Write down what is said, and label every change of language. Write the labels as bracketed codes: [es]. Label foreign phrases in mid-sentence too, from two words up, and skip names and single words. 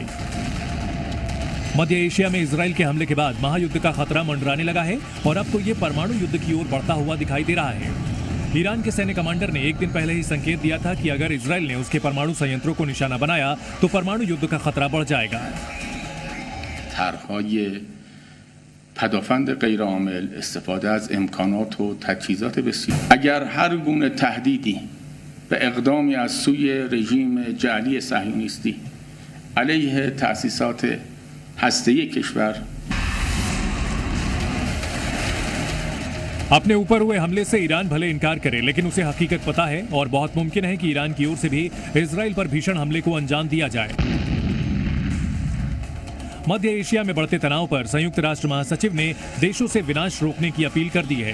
[hi] मध्य एशिया में इजराइल के हमले के बाद महायुद्ध का खतरा मंडराने लगा है और अब तो ये परमाणु युद्ध की ओर बढ़ता हुआ दिखाई दे रहा है। ईरान के सैन्य कमांडर ने एक दिन पहले ही संकेत दिया था कि अगर इजराइल ने उसके परमाणु संयंत्रों को निशाना बनाया तो परमाणु युद्ध का खतरा बढ़ जाएगा। [fa] طرح‌های پدافند غیرعامل، استفاده از امکانات و تجهیزات بسیار. اگر هر گونه تهدیدی به اقدامی از سوی رژیم جعلی صهیونیستی علیه تأسیسات هسته‌ای کشور [hi] अपने ऊपर हुए हमले से ईरान भले इनकार करे, लेकिन उसे हकीकत पता है और बहुत मुमकिन है कि ईरान की ओर से भी इजराइल पर भीषण हमले को अंजाम दिया जाए। मध्य एशिया में बढ़ते तनाव पर संयुक्त राष्ट्र महासचिव ने देशों से विनाश रोकने की अपील कर दी है।